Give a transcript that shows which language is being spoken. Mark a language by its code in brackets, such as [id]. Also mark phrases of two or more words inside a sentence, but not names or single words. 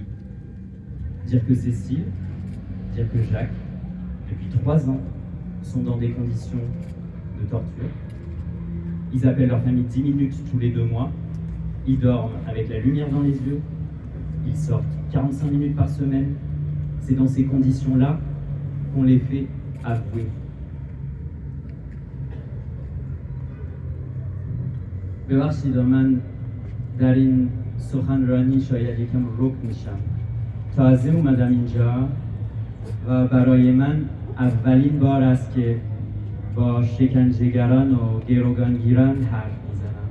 [fr] Dire que Cécile, dire que Jacques, depuis 3 ans, sont dans des conditions de torture. Ils appellent leur famille 10 minutes tous les 2 mois, ils dorment avec la lumière dans les yeux, ils sortent 45 minutes par semaine. C'est dans ces conditions-là qu'on les fait avouer. [fa] ببخشید من در این سخنرانی شاید یکم رک میشم. تازه اومدم اینجا و برای من اولین بار است که با شکنجهگران و گروگانگیران حرف میزنم.